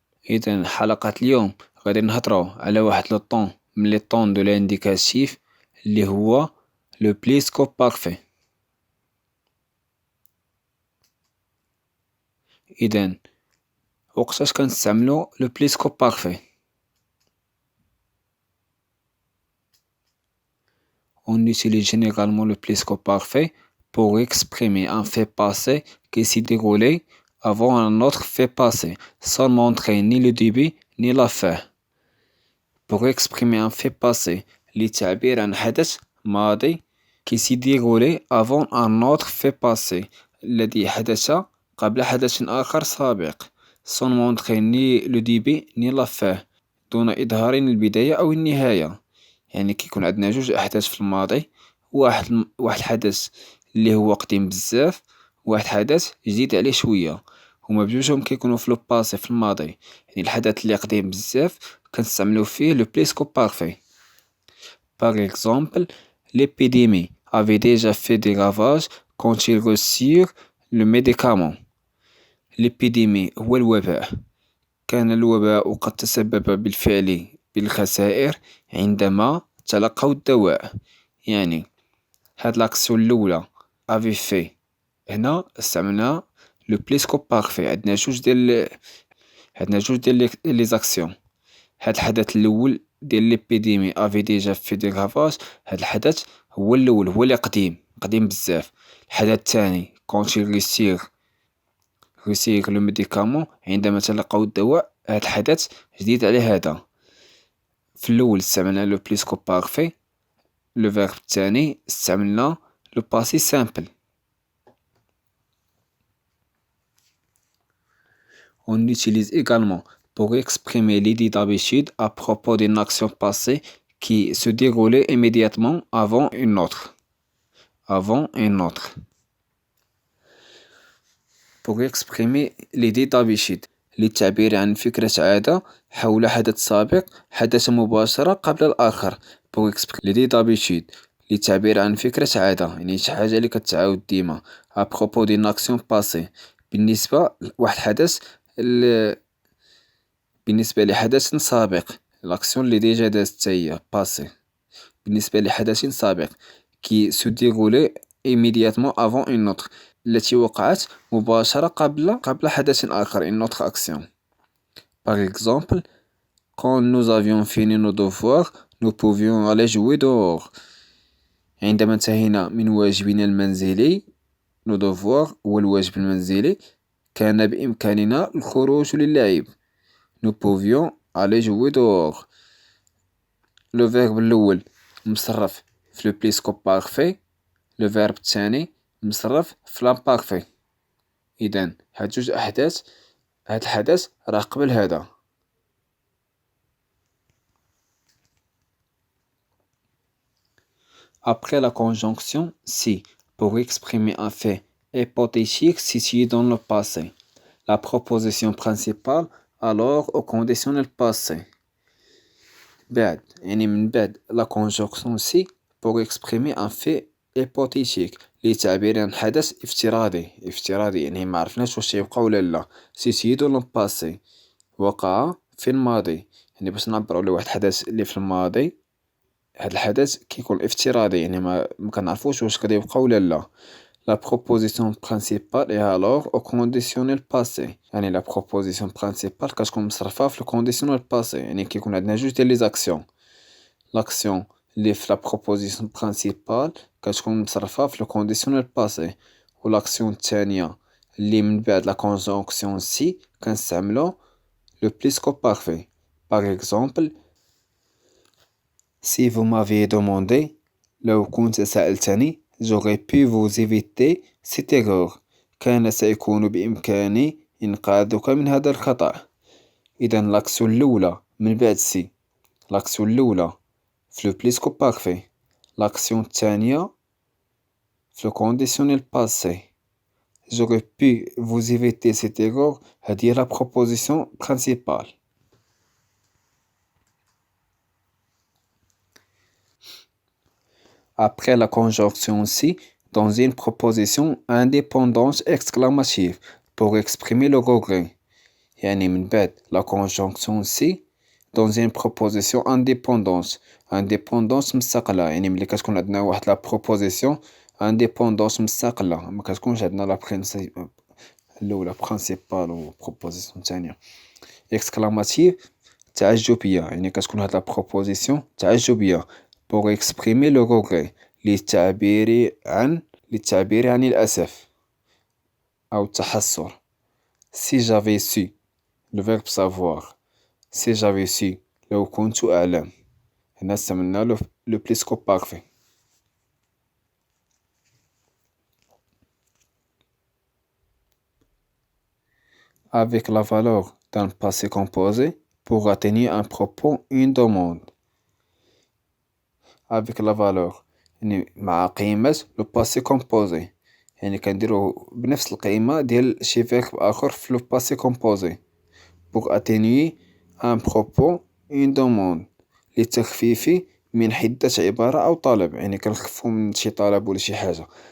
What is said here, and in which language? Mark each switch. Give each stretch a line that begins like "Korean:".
Arabic: إذا حلقة اليوم غادي نهضرو على واحد لو طون من لي طون دو لانديكاتيف اللي هو لو بليسكوب بارفي. إذا وقتاش كنستعملو لو بليسكوب بارفي؟
French: On utilise généralement le pléscope parfait pour exprimer un fait passé qui s'est déroulé avant un autre fait passé, sans montrer ni le début ni la fin. Pour exprimer un fait passé
Arabic: للتعبير عن حدث ماضي
French: qui s'est déroulé avant un autre fait passé
Arabic: الذي حدث قبل حدث آخر سابق
French: sans montrer ni le début ni la fin
Arabic: دون إظهار البداية أو النهاية. يعني كيكون عندنا جوج أحداث في الماضي، واحد الحدث اللي هو قديم بزاف، واحد حدث جديد عليه شوية، هما بجوجهم كيكونوا في لو باسي في الماضي. يعني الحدث اللي قديم بزاف كنستعملو فيه لو بليسكوب بارفي.
French: Par exemple, l'épidémie avait déjà fait des ravages quand il reçut le médicament.
Arabic: L'épidémie هو الوباء. كان الوباء قد تسبب بالفعل بالخسائر عندما تلقوا الدواء. يعني هاد لاكسيون الأولى افي في، هنا استعملنا لو بليسكوب بارفي. عندنا جوج ديال لي زاكسيون. هاد الحدث الأول ديال ليبيديمي افي ديجا في دي غافاج، هاد الحدث هو الأول، هو اللي قديم بزاف. الحدث الثاني كونت يغيسيغ لو ميديكامون، عندما تلقوا الدواء، هاد الحدث جديد على هذا. في الأول استعملنا لو بليسكوب بارفي، لو فيرب الثاني استعملنا لو باسي سامبل.
French: On utilise également pour exprimer l'idée d'habitude à propos d'une action passée qui se déroulait immédiatement avant une autre. Avant une autre. Pour exprimer l'idée d'habitude
Arabic: للتعبير عن فكرة عادة حول حدث سابق حدث مباشرة قبل الآخر.
French: Pour exprimer l'idée d'habitude
Arabic: للتعبير عن فكرة عادة، يعني شي حاجة اللي كتعاود ديما.
French: À propos d'une action passée
Arabic: بالنسبة لواحد الحدث بالنسبة لحدث سابق. لاكسيون اللي ديجا دازت هي باسي بالنسبة لحدث سابق
French: qui se déroulait immédiatement avant une autre
Arabic: التي وقعت مباشرة قبل حدث آخر
French: une autre action. Par exemple, quand nous avions fini nos devoirs, nous pouvions aller jouer dehors.
Arabic: عندما انتهينا من واجبنا المنزلي،
French: nos devoirs
Arabic: هو الواجب المنزلي، كان بإمكاننا الخروج للعب.
French: Nous pouvions aller jouer dehors.
Arabic: لو فيرب الأول مصرف في لو بليسكوب بارفي، لو فيرب الثاني مصرف في لامبارفي. إذن هاد جوج أحداث، هاد الحدث راه قبل هذا.
French: Après la conjonction si pour exprimer un fait hypothétique situé dans le passé. La proposition principale alors au conditionnel passé.
Arabic: بعد يعني من بعد لا كونجونكسيون سي
French: pour exprimer un fait hypothétique
Arabic: لتعبير عن حدث افتراضي يعني ما عرفناش واش يبقى ولا لا. سي دو لو باسي وقع في الماضي، يعني باش نعبروا على واحد الحدث اللي في الماضي، هاد الحدث كيكون افتراضي يعني ما كنعرفوش واش غادي يبقى ولا لا.
French: La proposition principale est alors au conditionnel passé.
Arabic: يعني la proposition principale كتكون مصرفة في le conditionnel passé، يعني كيكون عندنا جوج ديال لي زاكسيون. لاكسيون اللي في la proposition principale كتكون مصرفة في le conditionnel passé، و لاكسيون الثانية اللي من بعد la conjonction si كنستعملو le préscop parfait.
French: Par exemple, si vous m'aviez demandé،
Arabic: لو كنت سألتني،
French: j'aurais pu vous éviter cette erreur.
Arabic: كان سيكون بإمكاني إنقاذك من هذا الخطأ. إذا لاكسيون الأولى من بعد سي لاكسيون الأولى في لو بليسكو بارفي، لاكسيون الثانية في لو كونديسيونيل باسي.
French: J'aurais pu vous éviter cette erreur.
Arabic: هذه هي
French: la proposition principale. Après la conjonction si, dans une proposition indépendante exclamative pour exprimer le regret.
Arabic: يعني من بعد
French: la conjonction si dans une proposition indépendante.
Arabic: indépendante مستقلة، يعني ملي كتكون عندنا واحد la proposition indépendante مستقلة، ما كتكونش عندنا la الأولى principale و proposition الثانية. exclamative تعجبية، يعني كتكون هاد la proposition تعجبية
French: pour exprimer le regret
Arabic: للتعبير عن الأسف أو التحسر.
French: si j'avais su le verbe savoir. si j'avais su
Arabic: لو كنت أعلم. هنا استعملنا le plus parfait.
French: avec la valeur d'un passé composé pour atténuer un propos, une demande. avec la valeur
Arabic: يعني مع قيمة le passé composé، يعني كنديرو بنفس القيمة ديال شي فيرب آخر في le passé composé
French: pour atténuer un propos, une demande
Arabic: للتخفيف من حدة عبارة أو طلب، يعني كنخفو من شي طلب ولا شي حاجة.